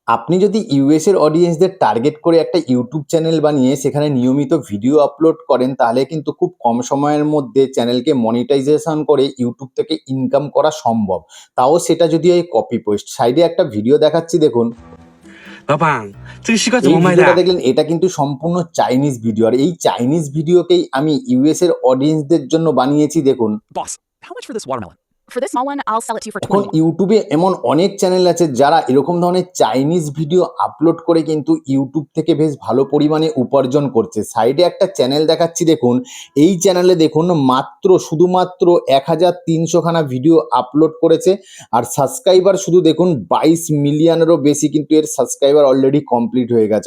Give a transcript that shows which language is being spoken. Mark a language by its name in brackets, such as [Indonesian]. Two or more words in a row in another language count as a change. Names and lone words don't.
[Bangla] আপনি যদি ইউএস এর অডিয়েন্সদের টার্গেট করে একটা ইউটিউব চ্যানেল বানিয়ে সেখানে নিয়মিত ভিডিও আপলোড করেন, তাহলে কিন্তু খুব কম সময়ের মধ্যে চ্যানেলকে মনিটাইজেশন করে ইউটিউব থেকে ইনকাম করা সম্ভব। তাও সেটা যদি এই [English] copy paste. [Bangla] সাইডে একটা ভিডিও দেখাচ্ছি দেখুন। [Chinese] 老板，这个西瓜怎 [Bangla] এই [Chinese] 么卖的 [Bangla] ভিডিওটা [Chinese] 啊？ [Bangla] দেখলেন, এটা কিন্তু সম্পূর্ণ [English] Chinese video, [Bangla] আর এই [English] Chinese videokei [Bangla] আমি ইউএস এর অডিয়েন্সদের জন্য বানিয়েছি দেখুন। [English] Boss, how much for this watermelon? For this small one, I'll sell it to you for [Bangla] এখন [English] 20. [Bangla] ইউটিউবে এমন অনেক চ্যানেল আছে যারা এরকম ধরনের [English] Chinese video [Bangla] আপলোড করে কিন্তু ইউটিউব থেকে বেশ ভালো পরিমাণে উপার্জন করছে। সাইডে একটা চ্যানেল দেখাচ্ছি দেখুন। এই চ্যানেলে দেখুন শুধুমাত্র 1300 খানা ভিডিও আপলোড করেছে, আর সাবস্ক্রাইবার শুধু দেখুন 22 মিলিয়নেরও বেশি কিন্তু এর সাবস্ক্রাইবার [English] already complete [Bangla] হয়ে গেছে।